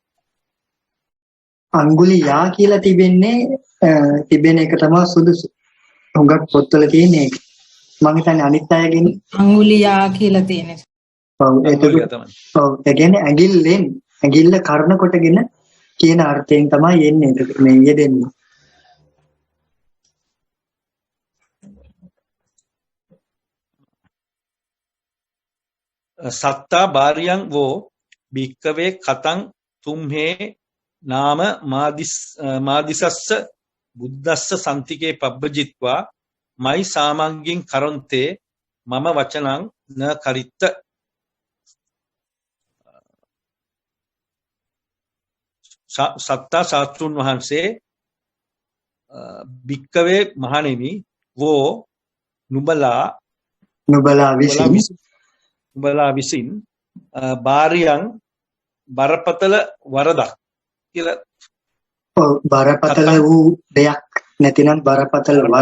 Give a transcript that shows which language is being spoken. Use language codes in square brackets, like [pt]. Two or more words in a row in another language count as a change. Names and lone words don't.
[si] අඟුලියා කියලා තිබෙන එක තමයි සුදුසු හුඟක් පොත්වල තියෙන එක මම හිතන්නේ අනිත් අයගෙන අඟුලියා කියලා තියෙන්නේ ඔව් ඒක ඒ කියන්නේ ඇඟිල්ල කර්ණ කොටගෙන කියන අර්ථයෙන් තමයි එන්නේ මේ යෙදෙන්නේ. [pi] සත්තා බාරියං වෝ භික්කවේ කතං තුම්හේ නාම මාදිසස්ස බුද්දස්ස සම්තිකේ පබ්බජිත්වා මයි සාමංගින් කරොන්තේ මම වචනං න කරිත්ත [si] සත්තා ශාස්ත්‍රුන් වහන්සේ භික්කවේ මහණෙනි වෝ නුබලා විසින් බාරියං බරපතල වරදක් කියලා බරපතල වූ දෙයක් නැතිනම් බරපතල